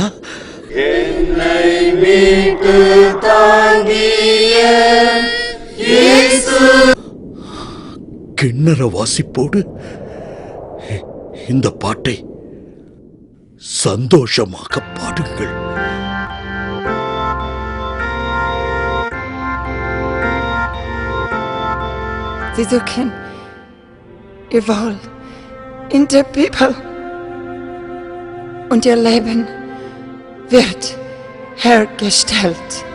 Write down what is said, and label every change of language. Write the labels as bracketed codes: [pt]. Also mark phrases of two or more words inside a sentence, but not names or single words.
[ta] என்னை மீட்டு தாங்கிய இயேசு. கிண்ணற வாசிப்போடு இந்த பாட்டை சந்தோஷமாக பாடுங்கள். [de] Sie suchen ihr Wohl in der Bibel und ihr Leben wird hergestellt.